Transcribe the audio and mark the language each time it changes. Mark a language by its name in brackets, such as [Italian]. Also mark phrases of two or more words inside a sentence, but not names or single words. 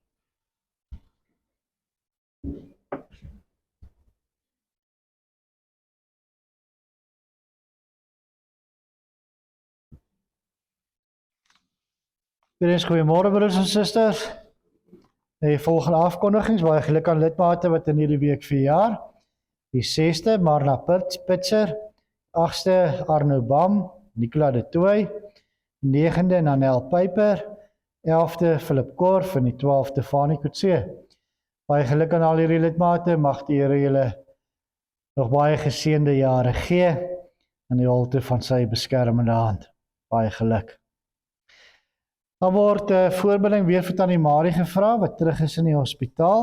[Afrikaans] Goeiemôre broers en susters. Die volgende afkondigings, baie geluk aan lidmate wat in hierdie week verjaar. Die 6de Marna Pitser, 8de Arno Bam, Nicola de Tooy, 9de Nanel Pyper, 11de Philip Korf en die 12de Fanie Kutse. Baie geluk aan al hierdie lidmate, mag die Here julle nog baie geseënde jare gee in die holte van sy beskermende hand. Baie geluk. Dan word voorbereiding weer vir Tannie Marie gevra, wat terug is in die hospitaal.